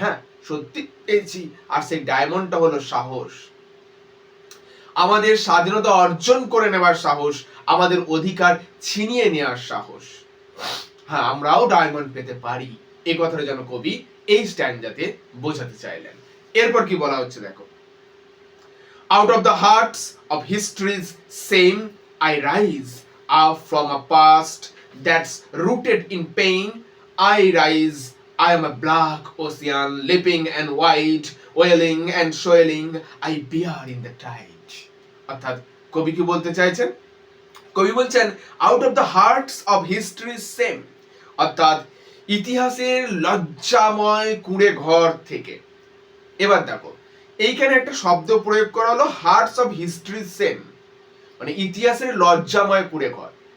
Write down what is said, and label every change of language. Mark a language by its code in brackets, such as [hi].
[bn] হ্যাঁ, সত্যি পেয়েছি, আর সেই ডায়মন্ডটা হলো সাহস, আমাদের স্বাধীনতা অর্জন করে নেওয়ার সাহস, আমাদের অধিকার ছিনিয়ে নেওয়ার সাহস। হ্যাঁ, আমরাও ডায়মন্ড পেতে পারি, এই কথাটা যেন কবি এই স্ট্যান্ডাতে বোঝাতে চাইলেন। এরপর কি বলা হচ্ছে দেখো, [en] out of the hearts of history's same I rise up from a past that's rooted in pain. I rise, I am a black ocean, leaping and wide, wailing and swelling, I bear in the tide. [bn] অর্থাৎ কবি কি বলতে চাইছেন? কবি বলছেন [en] out of the hearts of history's shame, [bn] অর্থাৎ ইতিহাসের লজ্জাময় কুঁড়ে ঘর থেকে। এবার দেখো, এইখানে একটা শব্দ প্রয়োগ করা হলো [en] hearts of history's shame, [bn] মানে ইতিহাসের লজ্জাময় কুঁড়ে ঘর।